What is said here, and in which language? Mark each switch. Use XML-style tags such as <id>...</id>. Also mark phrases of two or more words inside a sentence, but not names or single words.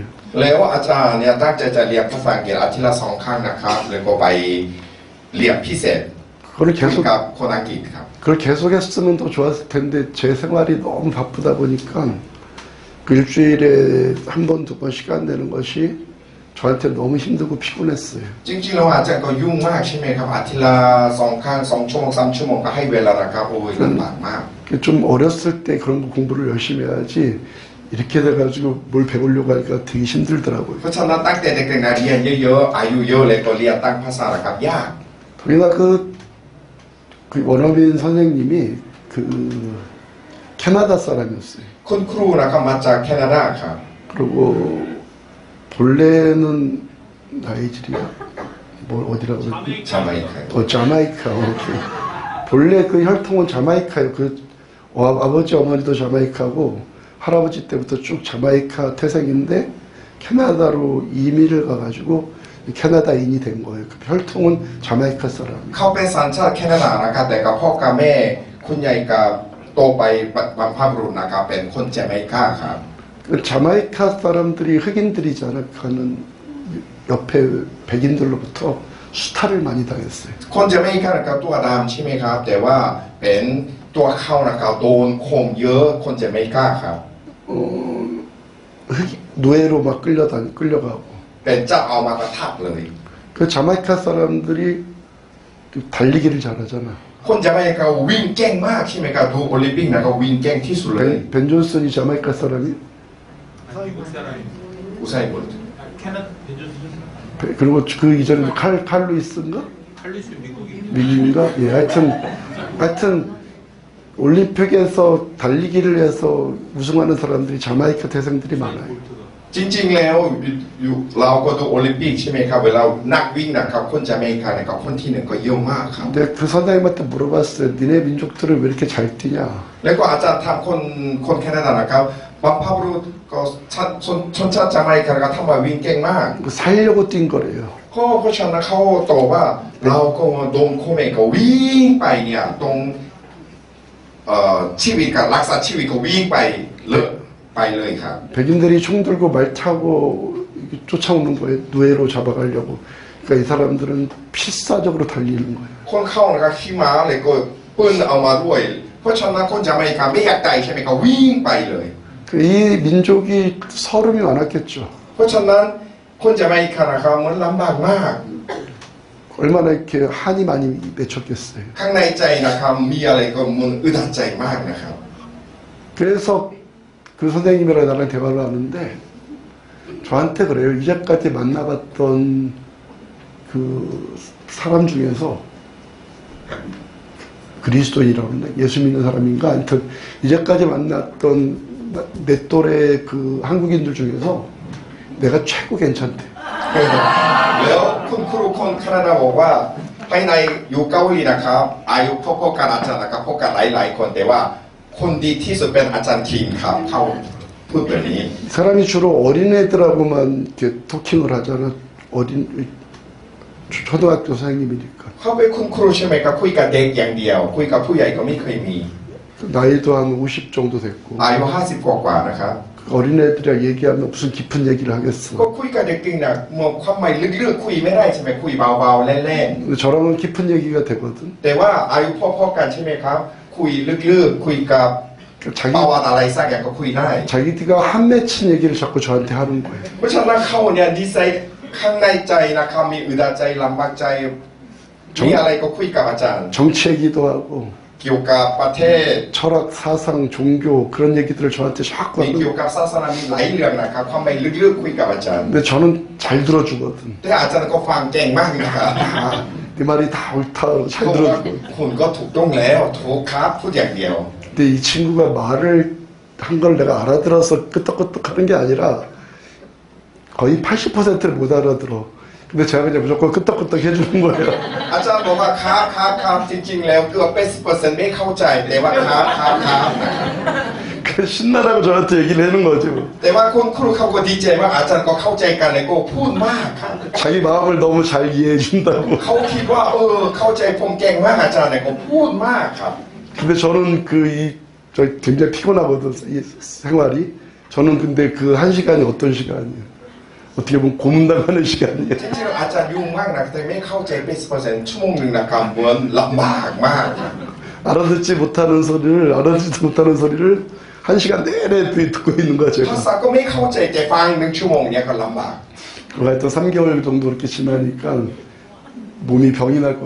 <th>แล้วอาจารย์เนี่ยตั้งใจจะเรียนภาษาอังกฤษอาทิตย์ละ2 ครั้งนะครับแล้วก็ไปเรียนพิเศษ</th> <ko>그걸 계속</ko> <th>กับคนอังกฤษครับ</th> <ko>그걸 계속 했으면 더 좋았을 텐데 제 생활이 너무 바쁘다 보니까 그 일주일에 한 번, 두 번 시간 내는 것이 저한테 너무 힘들고 피곤했어요.</ko> <th>จริงๆแล้วอาจารย์ก็ยุ่งมากใช่ไหมครับอาทิตย์ละ2 ครั้ง 2 ชั่วโมง 3 ชั่วโมงก็ให้เวลานะครับโอ้ยลำบากมาก</th> <ko>좀 어렸을 때 그런 거 공부를 열심히 해야지 이렇게 돼가지고 뭘 배우려고 하니까 되게 힘들더라고요.</ko> <th>เพราะฉะนั้นตั้งแต่เด็กๆนะเรียนเยอะๆอายุเยอะเลยก็เรียนตั้งภาษานะครับยาก</th> <ko>더구나 그 원어민 선생님이 그 캐나다 사람이었어요.</ko> <th>คุณครูนะครับมาจากแคนาดาครับ</th> <ko>그리고 본래는 나이지리아 뭐 어디라고 그랬지?</ko> <th>ชาไมค์ครับ</th> <ko>자마이카. 오케이. 본래 그 혈통은 자마이카예요. 그 아버지 어머니도 자마이카고 할아버지 때부터 쭉 자마이카 태생인데 캐나다로 이민을 가가지고 캐나다인이 된 거예요. 그 혈통은 자마이카 사람.</ko> <th>เขาเป็นสัญชาติแคนาดานะครับแต่กับพ่อกับแม่คุณยายกับโตไปบรรพบุรุษนะครับเป็นคนแจเมกาครับ</th> <ko>그 자마이카 사람들이 흑인들이잖아. 가는 옆에 백인들로부터 수탈을 많이 당했어요.</ko> <th>คนแจเมกานะครับตัวดำใช่ไหมครับแต่ว่าเป็นตัวเขานะครับโดนข่มเยอะคนแจเมกาครับ</th> <ko>노예로 막 끌려가고.</ko> <th>เป็นเจ้าเอามากระทับเลย</th> <ko>그 자마이카 사람들이 달리기를 잘하잖아.</ko> <th>คนแจเมกาวิ่งเก่งมากใช่ไหมครับดูโอลิมปิกนะครับวิ่งเก่งที่สุดเลย</th> <ko>벤 존슨이 자마이카 사람이 미국 사람이</ko> <th>อุไซบุตร</th> <ko>캐나다 벤저스 그리고 그 이전에 칼루이스인가? 칼리스 미국이 미국인가? 예, 하여튼 올림픽에서 달리기를 해서 우승하는 사람들이 자마이카 태생들이 많아요.</ko> <th>จริงๆแล้วอยู่เราก็ดูโอลิมปิกใช่ไหมครับเวลานักวิ่งนะครับคนแจเมกานะครับคนที่หนึ่งก็เยอะมากครับ</th> <ko>근데 그 선생님한테 물어봤어요. 니네 민족들은 왜 이렇게 잘 뛰냐?</ko> <th>แล้วก็อาจารย์ถามคนแคนาดานะครับบรรพบุรุษก็ชนชาติจาไมกานะครับทำไมวิ่งเก่งมาก</th> <ko>그 살려고 뛴 거래요.</ko> <th>ก็เพราะฉะนั้นเขาตอบว่าเราก็โดนโคเมก็วิ่งไปเนี่ยตรงชีวิตกับรักษาชีวิตก็วิ่งไปเลยครับ</th> <ko>백인들이 총 들고 말 타고 쫓아오는 거예요. 누에로 잡아가려고. 그러니까 이 사람들은 필사적으로 달리는 거예요.</ko> <th>คนเข้านะครับขี่ม้าเลยก็ปืนเอามาด้วยเพราะฉะนั้นคนจาไมกาไม่อยากตายใช่ไหมก็วิ่งไปเลย</th> <ko>이 민족이 서름이 많았겠죠.</ko> <th>เพราะฉะนั้นคนจาไมกานะครับมันลำบากมาก</th> <ko>얼마나 이렇게 한이 많이 맺혔겠어요.</ko> <th>ข้างในใจนะครับมีอะไรก็มันอึดอัดใจมากนะครับ</th> <ko>그래서 그 선생님이랑 나랑 대화를 하는데 저한테 그래요. 이제까지 만나봤던 그 사람 중에서 그리스도인이라고 그러나 예수 믿는 사람인가 하여튼 이제까지 만났던 내 또래 그 한국인들 중에서 내가 최고 괜찮대.</ko> <th>แล้วคุณครูคนแคนาดาบอกว่าภายในอยู่เกาหลีนะครับอายุพอๆกันอาจารย์นะครับพบกันหลายคนแต่ว่าคนดีที่สุดเป็นอาจารย์คิงครับเขาพูดแบบนี้</th> <ko>사람이 주로 어린애들하고만 이렇게 토킹을 하잖아. 초등학교 선생님이니까.</ko> <th>เขาเป็นคุณครูใช่ไหมครับคุยกับเด็กอย่างเดียวคุยกับผู้ใหญ่ก็ไม่เคยมี</th> <ko>나이도 한 50 정도 됐고.</ko> <th>อายุ50กว่านะครับ</th> <ko>어린애들이랑 얘기하면 무슨 깊은 얘기를</ko> <th>ก็</th> <ko>하겠어.</ko> <th>คุยกับเด็กจริงนะมองความหมายลึกๆคุยไม่ได้ใช่ไหมคุยเบาๆเล่น</th> <ko>근데 저랑은 깊은 얘기가 되거든.</ko> <th>ๆแต่ว่าอายุพอๆกันใช่ไหมครับคุยลึกๆคุยกับ</th> <ko>자기,</ko> <th>ประวัติอะไรสักอย่างก็คุยได้</th> <ko>자기가 한 맺힌 얘기를 자꾸 저한테 하는 거예요.</ko> <th>เพราะฉะนั้นเขาเนี่ยดีไซน์ข้างในใจนะครับมีอึดอัดใจลำบากใจมีอะไรก็คุยกับอาจารย์</th> <ko>정치 얘기도 하고</ko> <th>เกี่ยวกับประเทศ</th> <ko>철학, 사상, 종교 그런 얘기들을 저한테 자꾸</ko> <th>มีเกี่ยว</th> <ko>하는</ko> <th>กับศาสนามีหลายเรื่องนะครับความหมายลึกๆคุยกับอาจารย์</th> <ko>근데 저는 잘 들어주거든.</ko> <th>แต่อาจารย์ก็ฟังเก่งมากนะครับ</th> <ko>아, 네 말이 다 옳다. 잘</ko> <th>เขาบอกว่า</th> <ko>들어주고.</ko> <th>คุณก็ถูกต้องแล้วถูกครับพูดอย่างเดียว</th> <ko>근데 이 친구가 말을 한 걸 내가 알아들어서 끄떡끄떡 하는 게 아니라 거의 80%를 못 알아들어. 근데 제가 그냥 무조건 끄떡끄떡 해주는 거예요.</ko> <th>อาจารย์บอกว่าครับจริงๆแล้วเกือบ80%ไม่เข้าใจแต่ว่าครับนะครับ</th> <ko>그래서 신나라고 저한테 얘기를 하는 거죠.</ko> <th>แต่ว่าคุณครูเขาก็ดีใจว่าอาจารย์ก็เข้าใจกันเลยก็พูดมากครับ</th> <ko>자기 마음을 너무 잘 이해해 준다고.</ko> <th>เขาคิดว่าเข้าใจผมเก่งมากอาจารย์เนี่ยก็พูดมากครับ</th> <ko>근데 저는 저 굉장히 피곤하거든, 이 생활이. 저는 근데 그 한 시간이 어떤 시간이에요? 어떻게 보면 고문당하는 시간이에요.</ko> <th>จริงๆอาจารย์ยุ่งมากนะแต่ไม่เข้าใจ80%ชั่วโมงหนึ่งนะครับเหมือนลำบากมาก</th> <ko>알아듣지도 못하는 소리를 한 시간 내내 듣고 있는 거야,</ko> <th>ภา</th> <ko>제가.</ko> <th>ษาก็ไม่เข้าใจแต่ฟัง1 ชั่วโมงเนี่ยก็ลำบาก</th> <ko>하여튼 3개월 정도 그렇게 지나니까 몸이 병이 날 것</ko>